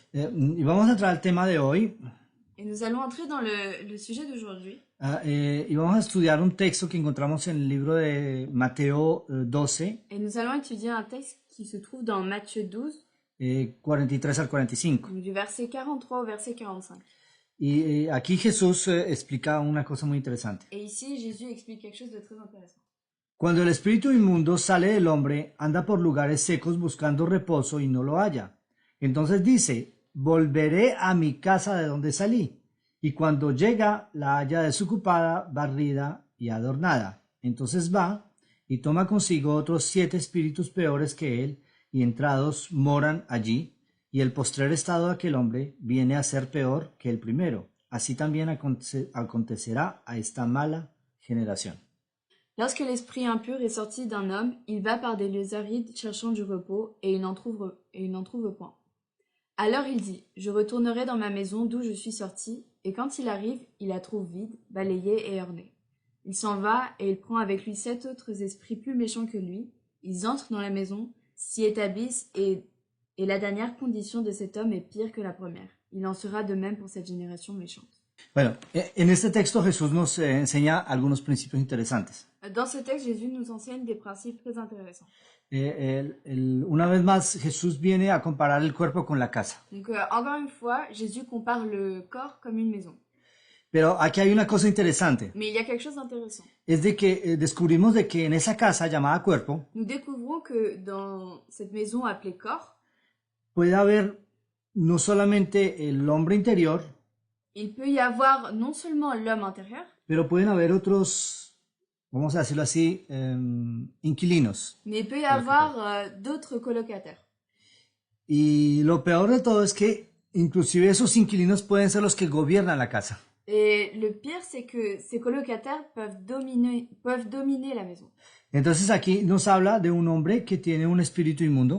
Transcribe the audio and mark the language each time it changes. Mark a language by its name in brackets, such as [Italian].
[Spanish] Y vamos a entrar al tema de hoy. [French] Et nous allons entrer dans le sujet d'aujourd'hui. [Spanish] Y vamos a estudiar un texto que encontramos en el libro de Mateo 12, [French] Et nous allons étudier un texte qui se trouve dans Matthieu 12, [Spanish] 43 al 45. [French] donc du verset 43 au verset 45. [Spanish] Y aquí Jesús explica una cosa muy interesante. [French] Et ici, Jésus explique quelque chose de très intéressant. [Spanish] Cuando el espíritu inmundo sale del hombre, anda por lugares secos buscando reposo y no lo halla. Entonces dice, volveré a mi casa de donde salí. Y cuando llega, la halla desocupada, barrida y adornada. Entonces va y toma consigo otros 7 espíritus peores que él, y entrados moran allí. Y el postrer estado de aquel hombre viene a ser peor que el primero. Así también acontecerá a esta mala generación. [French] Lorsque l'esprit impur est sorti d'un homme, il va par des lieux arides cherchant du repos, et il n'en trouve point. Alors il dit, je retournerai dans ma maison d'où je suis sorti, et quand il arrive, il la trouve vide, balayée et ornée. Il s'en va, et il prend avec lui 7 autres esprits plus méchants que lui. Ils entrent dans la maison, s'y établissent, et la dernière condition de cet homme est pire que la première. Il en sera de même pour cette génération méchante. [Spanish] Bueno, en este texto Jesús nos enseña algunos principios interesantes. [French] Dans ce texte, Jésus nous enseigne des principes très intéressants. [Spanish] Una vez más, Jesús viene a comparar el cuerpo con la casa. [French] Donc, encore une fois, Jésus compare le corps comme une maison. [Spanish] Pero aquí hay una cosa interesante. [French] Mais il y a quelque chose d'intéressant. [Spanish] Es de que descubrimos de que en esa casa llamada cuerpo [French] Nous découvrons que dans cette maison appelée corps, [Spanish] puede haber no solamente el hombre interior, [French] il peut y avoir non seulement l'homme intérieur, [Spanish] pero pueden haber otros, vamos a decirlo así, inquilinos. [French] mais il peut y avoir d'autres colocataires. [Spanish] Y lo peor de todo es que inclusive esos inquilinos pueden ser los que gobiernan la casa. [French] Et le pire, c'est que ces colocataires peuvent dominer la maison. [Spanish] Entonces aquí nos habla de un hombre que tiene un espíritu inmundo.